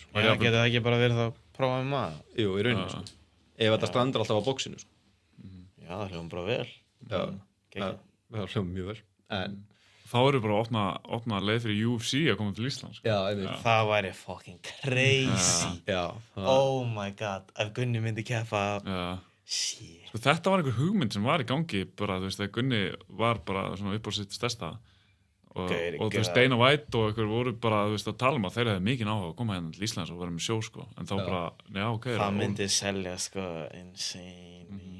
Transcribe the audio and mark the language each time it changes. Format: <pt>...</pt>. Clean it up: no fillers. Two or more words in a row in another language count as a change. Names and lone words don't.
<is>Já, getur það ekki bara verið þá prófa MMA? Jú, í rauninni sko. Ef þetta strandar alltaf á boxinu sko. Já, það hljóðum bara vel. Já, það hljóðum mjög vel. En Þá eru bara að opna leið fyrir UFC að koma til Íslands. já, einmitt. Það væri</is> <en>fucking crazy.</en> <is>Já,</is> <en>Oh my god,</en> <is>ef Gunni myndi keppa. Já. Shit. Sko, þetta var einhver hugmynd sem var í gangi bara, þú veist, þegar Gunni var bara svona upp á sitt stærsta og þú veist, Dana White og einhver voru bara, þú veist, að tala um að þeir hefði mikið áhuga að koma hérna til Íslands og vera með sjó, sko, en þá bara, já, ok. Það myndi selja, sko, insane.</is>